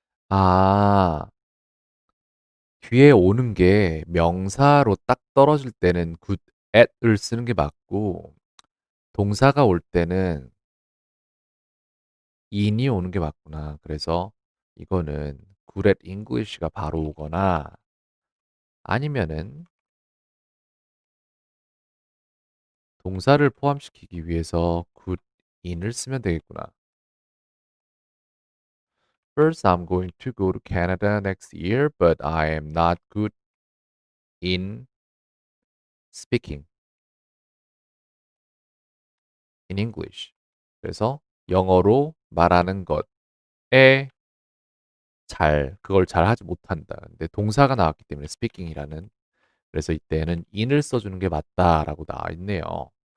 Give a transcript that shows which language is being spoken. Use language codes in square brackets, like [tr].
[ko] 아, 뒤에 오는 게 명사로 딱 떨어질 때는 good at을 쓰는 게 맞고, 동사가 올 때는 in이 오는 게 맞구나. 그래서 이거는 good at English가 바로 오거나 아니면은 동사를 포함시키기 위해서 good in을 쓰면 되겠구나. [en] First, I'm going to go to Canada next year, but I am not good in speaking in English. [ko] 그래서 영어로 말하는 것에 그걸 잘 하지 못한다. 근데 동사가 나왔기 때문에 speaking이라는. 그래서 이때는 in을 써주는 게 맞다라고 나와 있네요.